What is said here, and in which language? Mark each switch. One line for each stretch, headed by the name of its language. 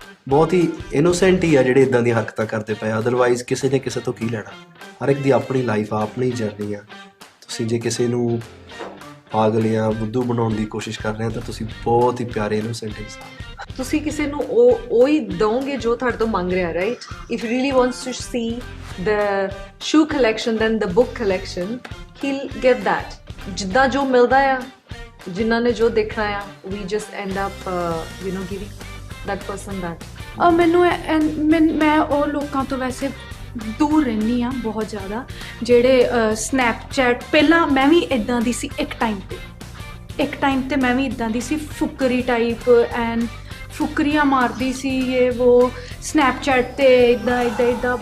Punjabi: ਬਹੁਤ ਹੀ ਇਨੋਸੈਂਟ ਹੀ ਆ ਜਿਹੜੇ ਇਦਾਂ ਦੀਆਂ ਹਰਕਤਾਂ ਕਰਦੇ ਪਏ। ਅਦਰਵਾਈਜ਼ ਕਿਸੇ ਨੇ ਕਿਸੇ ਤੋਂ ਕੀ ਲੈਣਾ? ਹਰ ਇੱਕ ਦੀ ਆਪਣੀ ਲਾਈਫ ਆ, ਆਪਣੀ ਜਰਨੀ ਆ। ਤੁਸੀਂ ਜੇ ਕਿਸੇ ਨੂੰ ਪਾਗਲ ਜਾਂ ਬੁੱਧੂ ਬਣਾਉਣ ਦੀ ਕੋਸ਼ਿਸ਼ ਕਰ ਰਹੇ ਹੋ ਤਾਂ ਤੁਸੀਂ ਬਹੁਤ ਹੀ ਪਿਆਰੇ ਇਨੋਸੈਂਟ ਇਨਸਾਨ। ਤੁਸੀਂ ਕਿਸੇ ਨੂੰ ਉਹ ਹੀ ਦੋਗੇ ਜੋ ਤੁਹਾਡੇ ਤੋਂ ਮੰਗ ਰਿਹਾ, right?
English: If really wants to see the shoe collection then the book collection, he'll get that.
Punjabi: ਜਿੱਦਾਂ ਜੋ ਮਿਲਦਾ ਆ, ਜਿਨ੍ਹਾਂ ਨੇ ਜੋ ਦੇਖਣਾ ਆ,
English: we just end up giving that person that.
Punjabi: ਮੈਨੂੰ ਮੈਂ ਉਹ ਲੋਕਾਂ ਤੋਂ ਵੈਸੇ ਦੂਰ ਰਹਿੰਦੀ ਹਾਂ ਬਹੁਤ ਜ਼ਿਆਦਾ ਜਿਹੜੇ ਸਨੈਪਚੈਟ। ਪਹਿਲਾਂ ਮੈਂ ਵੀ ਇੱਦਾਂ ਦੀ ਸੀ ਇੱਕ ਟਾਈਮ ਤੇ ਮੈਂ ਵੀ ਇੱਦਾਂ ਦੀ ਸੀ, ਫੁਕਰੀ ਟਾਈਪ ਐਂਡ ਫੁਕਰੀਆਂ ਮਾਰਦੀ ਸੀ ਇਹ ਉਹ ਸਨੈਪਚੈਟ 'ਤੇ ਇੱਦਾਂ।